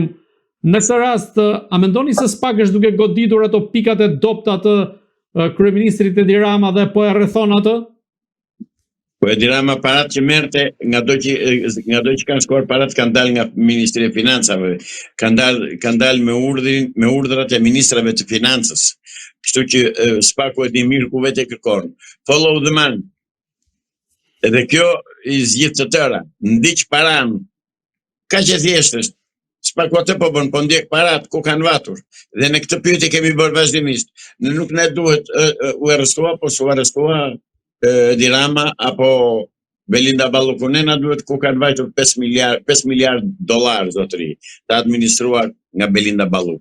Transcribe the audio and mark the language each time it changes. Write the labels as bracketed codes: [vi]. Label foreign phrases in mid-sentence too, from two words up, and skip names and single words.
[sq] Në këtë rast, a mendoni se SPAK është duke goditur ato pikat e dobta të kryeministrit Edi Rama dhe po e rrethon atë? Po Edi Rama parat që merrte, nga do që kanë shkuar parat kanë dalë nga Ministria e Financave, kanë dalë me urdhrat e ministrave të financës. Kështu që SPAK-u e di mirë ku vetë kërkon. [en] Follow the man. [sq] Edhe kjo i zgjidh të tëra. Ndiq paran. Ka që thjesht është. SPAK-u atë po bën, po ndjek parat ku kanë vatur. Dhe në këtë pyetje kemi bërë vazhdimisht. Nuk ne duhet u arrestua, po s'u arrestua Edi Rama apo Belinda Balluku, na duhet ku kanë vajtur 5 miliard dollar, zotëri, të administruar nga Belinda Balluku.